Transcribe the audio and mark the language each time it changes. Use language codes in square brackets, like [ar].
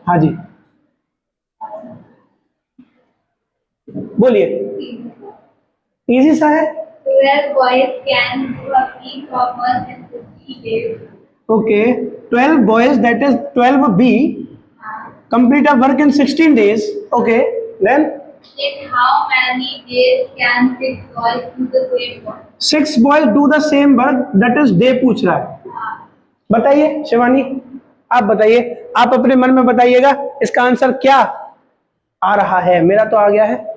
[hi] हाँ जी, बोलिए। इजी सा है। [en] 12 boys can do a feat of 150 days. Okay, 12 boys that is 12 be complete a work in 16 days. Okay, then In how many days can 6 boys do the same work? 6 boys do the same work that is day [hi] पूछ रहा है। बताइए शिवानी, आप बताइए, आप अपने मन में बताइएगा इसका आंसर क्या आ रहा है। मेरा तो आ गया है।